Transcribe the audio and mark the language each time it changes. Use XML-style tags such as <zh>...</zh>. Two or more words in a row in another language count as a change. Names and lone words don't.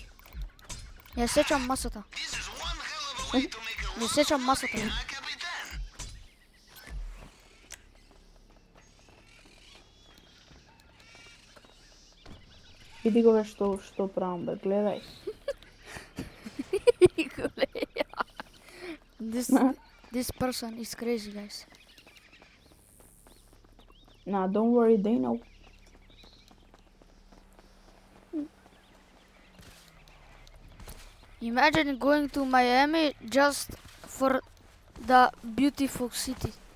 <mk>Ја сечам масата.</mk> <en>This is one hell of a way to make a</en> <mk>Не сечам масата.</mk> <en>huh, Capitan?</en> <mk>Види го бе што правам бе, гледај.</mk> <en>This this person is crazy, guys. Nah, don't worry, they know. Imagine going to Miami just for the beautiful city.</en>